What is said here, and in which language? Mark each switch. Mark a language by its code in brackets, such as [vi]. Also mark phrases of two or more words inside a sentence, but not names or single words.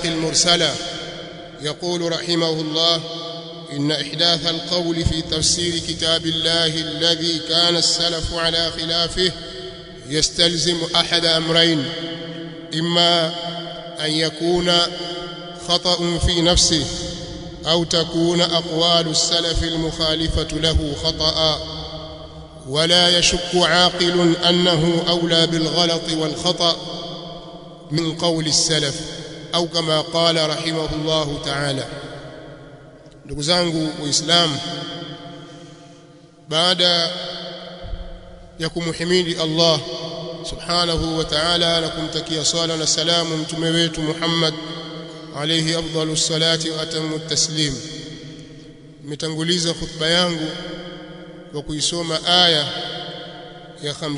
[ar] المرسلة، يقول رحمه الله: إن إحداث القول في تفسير كتاب الله الذي كان السلف على خلافه يستلزم أحد أمرين: إما أن يكون خطأ في نفسه، أو تكون أقوال السلف المخالفة له خطأ. ولا يشك عاقل أنه أولى بالغلط والخطأ من قول السلف، أو كما قال رحمه الله تعالى. [sw] ndugu zangu Waislamu, baada ya kumhimidi Allah [ar] سبحانه وتعالى [sw] na kumtakia sala na salamu mtume wetu Muhammad [ar] عليه أفضل الصلاة وأتم التسليم, [sw] nimetanguliza khutba yangu kwa kuisoma aya ya